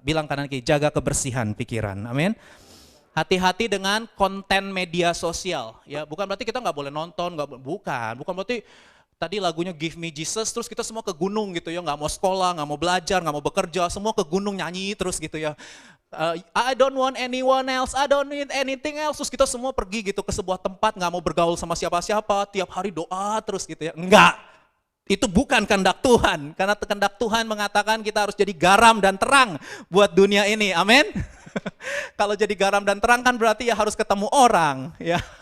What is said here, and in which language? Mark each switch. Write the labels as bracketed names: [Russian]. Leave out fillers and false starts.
[Indonesian] Bilang kanan kiri, jaga kebersihan pikiran. Amin. Hati-hati dengan konten media sosial, ya bukan berarti kita nggak boleh nonton, bukan berarti tadi lagunya Give Me Jesus terus kita semua ke gunung gitu ya, nggak mau sekolah, nggak mau belajar, nggak mau bekerja, semua ke gunung nyanyi terus gitu ya. [English] I don't want anyone else, I don't need anything else. [Indonesian] Terus kita semua pergi gitu ke sebuah tempat, nggak mau bergaul sama siapa-siapa, tiap hari doa terus gitu ya. Enggak, itu bukan kehendak Tuhan. Karena kehendak Tuhan mengatakan kita harus jadi garam dan terang buat dunia ini, amin. Kalau jadi garam dan terang kan berarti ya harus ketemu orang, ya.